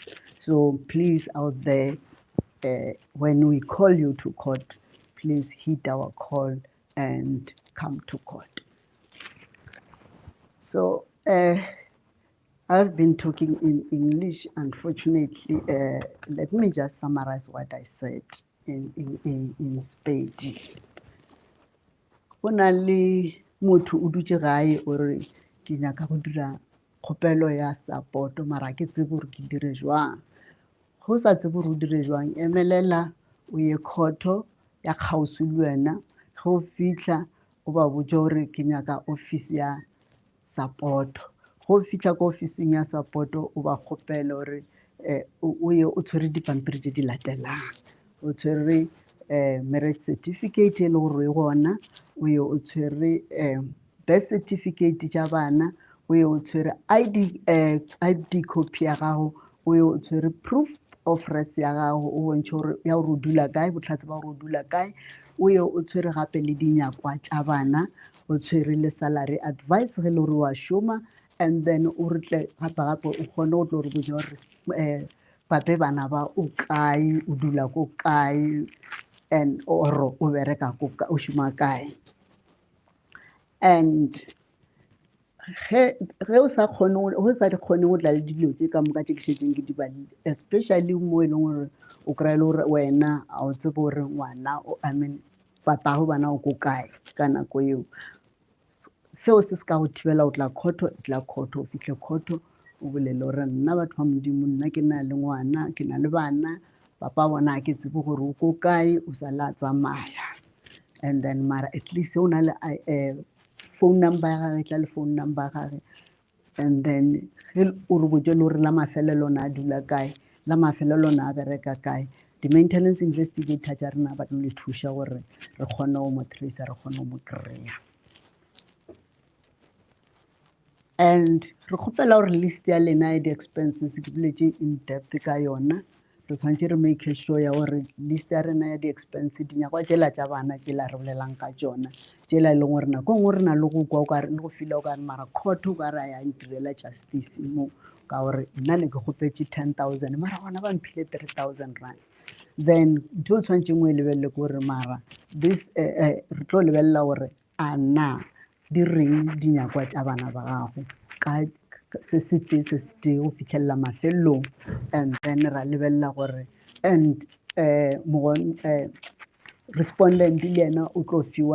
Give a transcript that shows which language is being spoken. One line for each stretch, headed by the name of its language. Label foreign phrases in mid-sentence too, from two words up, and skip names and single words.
English: So please, out there, when we call you to court, please heed our call and come to court. So I've been talking in English, unfortunately. Let me just summarize what I said in Spade.
Northern Sotho: Go na le motho o dutse gae o re ke nyaka go dira kgopelo ya support mara ke tsebe gore ke dire jwang. Go sa tsebe gore o dire jwang, emelela o ye khoto ya kgauswi le wena. Ge o fitlha o ba botse gore ke nyaka office ya support. Go fitlha ko officing ya support o ba kgopela gore o ye o tshwere dipampiri tse di latelang. O tshwere
English: marriage certificate
Northern Sotho: e le gore e gona, o ye o tshwere
English: birth certificate
Northern Sotho: tša bana, o ye o tshwere
English: ID copy
Northern Sotho: ya gago, o ye o tshwere
English: proof of res
Northern Sotho: ya gago, o bontšhe gore ya gore o dula kae, botlhatse ba gore o dula kae, o ye o tshwere gape le dinyakwa tša bana, o tshwere le
English: salary advice
Northern Sotho: ge le gore wa šoma,
English: and then
Northern Sotho: o retle gape o kgone go tlo re botsa gore pape bana ba o kae, o dula ko kae, and or o bereka ko o šoma kae. And ge o sa di kgone go tla le dilo tse ka moka tse ke šetseng ke di badile, especially mo e leng gore o kry-e le gore wena a o tsebe gore ngwana papa go bana o ko kae ka nako eo. Seo se se ka go thibela o tla khoto, o fitlhe khoto o bolele gore nna batho ba modimo, nna ke na le ngwana, ke na le bana, papa bona a ke tsebe gore o ko kae, o sa la tsamaya.
English: And then
Northern Sotho: mara
English: at least
Northern Sotho: o na le
English: phone number
Northern Sotho: ya gage, tla le
English: phone number
Northern Sotho: ya gage,
English: and then
Northern Sotho: o re botse le gore la mafelelo na a dula kae, la mafelelo na a bereka kae. Di-maintenance investigator tša rena ba tlo le thuša gore re kgone go mo tracer, re kgone go mo kry-a. And re kgopela gore list ya lena ya di-expenses ke buletše
English: in depth
Northern Sotho: ka yona, re tshwanetse re
English: make sure
Northern Sotho: ya gore list ya rena ya di-expense dinyakwa tsela tša bana ke la re bolelang ka tsona tsela e leng gore nako nngwe re na le go kwa okare le go fila o kare mara court o kare a ya ntirela justice mo ka gore nna ne ke gopetse 10,000 mara gona ba mphile 3,000 rand then ntho o tshwanetseng o e lebelele ke gore mara this re tlo lebelela gore a na di reng dinyakwa tša bana ba gago ka se se tee go fitlhelela mafelelong
English: and then
Northern Sotho: ra lebelela gore
English: and respondent
Northern Sotho: le yena o tlo fiwa